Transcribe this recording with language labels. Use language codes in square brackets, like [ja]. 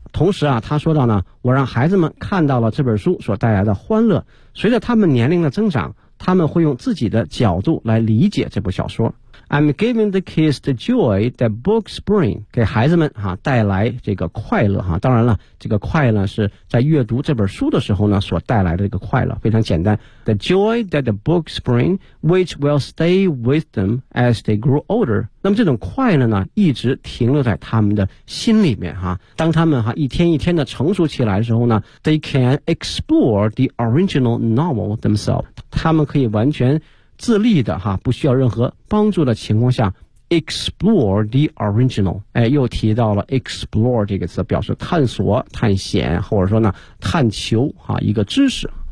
[zh] 同时啊，他说到呢，我让孩子们看到了这本书所带来的欢乐，随着他们年龄的增长，他们会用自己的角度来理解这部小说。 [en] I'm giving the kids the joy that books bring， [zh] 给孩子们啊带来这个快乐啊。当然了，这个快乐是在阅读这本书的时候呢所带来的这个快乐，非常简单。 [en] The joy that the books bring, which will stay with them as they grow older。 [zh] 那么这种快乐呢，一直停留在他们的心里面啊。当他们啊一天一天的成熟起来的时候呢 ， [en] they can explore the original novel themselves。 [zh] 他们可以完全自立的哈，不需要任何帮助的情况下 explore the original， 哎，又提到了 explore 这个词，表示探索、探险，或者说呢，探求哈一个知识。